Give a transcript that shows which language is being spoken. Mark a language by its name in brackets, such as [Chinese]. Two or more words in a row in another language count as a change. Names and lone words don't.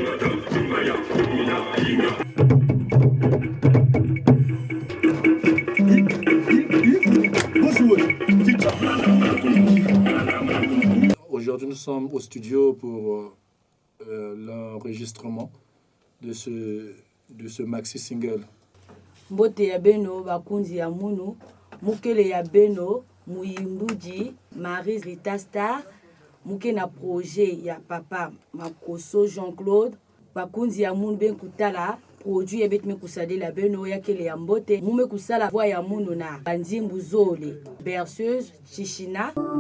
[French] Aujourd'hui, nous sommes au studio pour l'enregistrement de ce maxi single. [Kituba (Democratic Republic of Congo)] Mbote ya beno bakunzi ya munu mukele ya beno muyimbuji Maryse Rita Star muke na projet ya papa Makoso Jean-Claude bakunzi ya munu ben kutala produit ya bet me kusadela beno ya kele ya mbote mume kusala voix ya munu na Banzimbu Zole berceuse Chichina